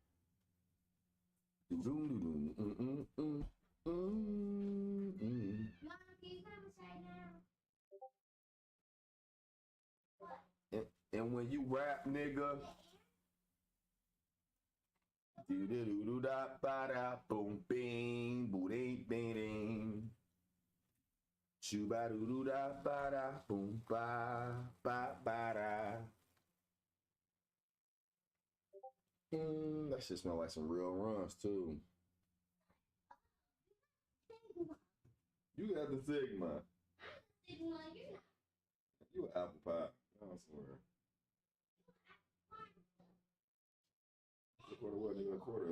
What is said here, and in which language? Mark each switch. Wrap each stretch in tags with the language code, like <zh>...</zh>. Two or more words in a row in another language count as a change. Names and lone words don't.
<en>Mom, can you come inside now? What? And when you rap, nigga, do do do do da ba da boom bing boom ding ding ding. Shoo-ba doo doo da ba da boom ba ba ba da. That shit smell like some real runs too. You got the Sigma. Sigma, you're not. You an apple pie. I swear. A quarter what, nigga? A quarter.</en>